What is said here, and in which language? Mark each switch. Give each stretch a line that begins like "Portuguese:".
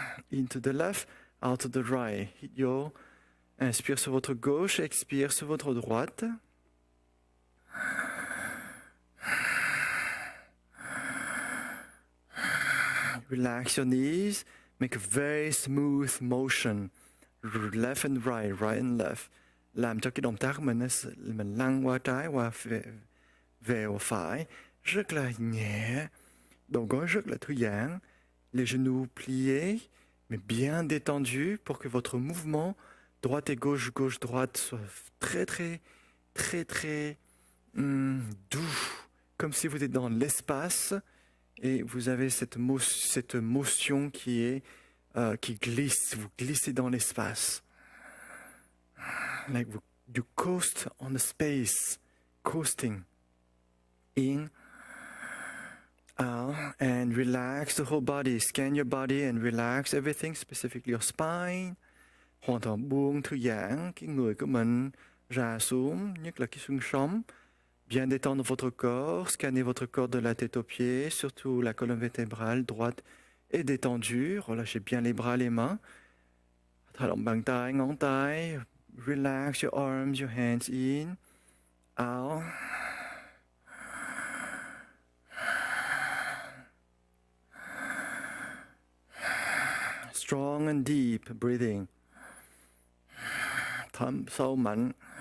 English: Into the left, out to the right.
Vietnamese: Hít vô.
French: Inspire sur votre gauche, expire sur votre droite.
English: Relax your knees. Make a very smooth motion. Left and right, right and left.
Vietnamese: Làm cho cái động tác mình lăn qua trái, qua về qua phải. Rất là nhẹ. Đầu gối rất là thư giãn.
French: Les genoux pliés, mais bien détendus pour que votre mouvement droite et gauche, gauche, droite soit très, très, très, très doux. Comme si vous êtes dans l'espace et vous avez cette motion qui glisse. Vous glissez dans l'espace.
English: Like you coast on the space. Coasting. In. Out. And relax the whole body. Scan your body and relax everything, specifically your spine.
Vietnamese: Hoàn toàn buông, thư giãn cái người của mình ra xuống, nhất là cái xương sống.
French: Bien détendre votre corps, scanner votre corps de la tête aux pieds, surtout la colonne vertébrale droite est détendue. Relâchez bien les bras, les mains.
Vietnamese: Thả lỏng bàn tay, ngón tay.
English: Relax your arms, your hands in, out. Strong and deep breathing.
Vietnamese: Thở sâu mạnh.